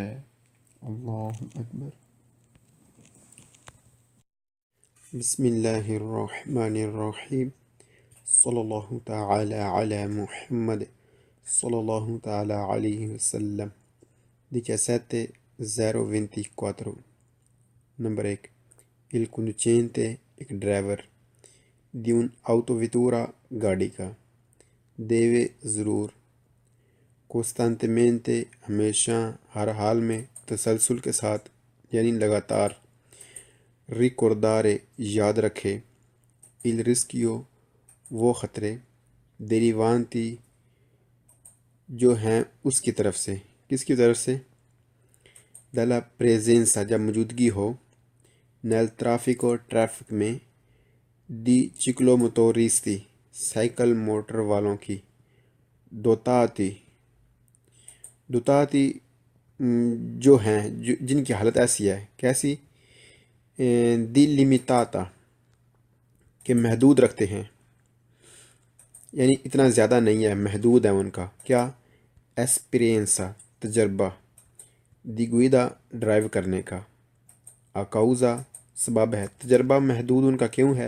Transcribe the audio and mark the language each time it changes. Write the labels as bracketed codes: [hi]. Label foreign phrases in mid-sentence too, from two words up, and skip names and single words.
[ar] اللہ اکبر۔ بسم اللہ الرحمن الرحیم صلی اللہ تعالی علی Muhammad صلی اللہ تعالی علیہ wasallam. [en] 17-024. Number 1. [it] Il conducente, il driver di un'autovettura [ur] گاڑی deve ضرور costantemente ہمیشہ ہر حال میں تسلسل کے ساتھ یعنی لگاتار ricordare یاد رکھے [it] il rischio [ur] وہ خطرے derivanti جو ہیں اس کی طرف سے، کس کی طرف سے؟ [it] dalla presenza [ur] جب موجودگی ہو [it] nel traffico [ur] ٹریفک میں [it] di ciclomotoristi [ur] سائیکل موٹر والوں کی dotati جو ہیں جن کی حالت ایسی ہے، کیسی؟ [it] di limitata [ur] کہ محدود رکھتے ہیں، یعنی اتنا زیادہ نہیں ہے، محدود ہے ان کا کیا؟ ایسپیرینسا تجربہ، [it] di guida [ur] ڈرائیو کرنے کا، آکاؤزا سبب ہے، تجربہ محدود ان کا کیوں ہے؟